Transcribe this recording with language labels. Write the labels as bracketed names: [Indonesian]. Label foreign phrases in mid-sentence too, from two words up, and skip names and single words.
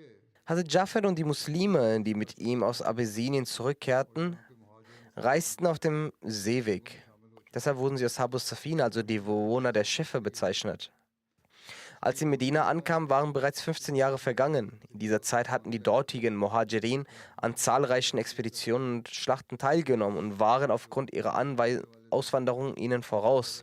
[German] Hazrat Jafar und die Muslime, die mit ihm aus Abessinien zurückkehrten, [Urdu] کے مہاجروں [German] reisten auf dem Seeweg. Deshalb wurden sie Ashabus Safina, also die Bewohner der Schiffe, bezeichnet. Als sie in Medina ankamen, waren bereits 15 Jahre vergangen. In dieser Zeit hatten die dortigen Muhajirin an zahlreichen Expeditionen und Schlachten teilgenommen und waren aufgrund ihrer Auswanderung ihnen voraus.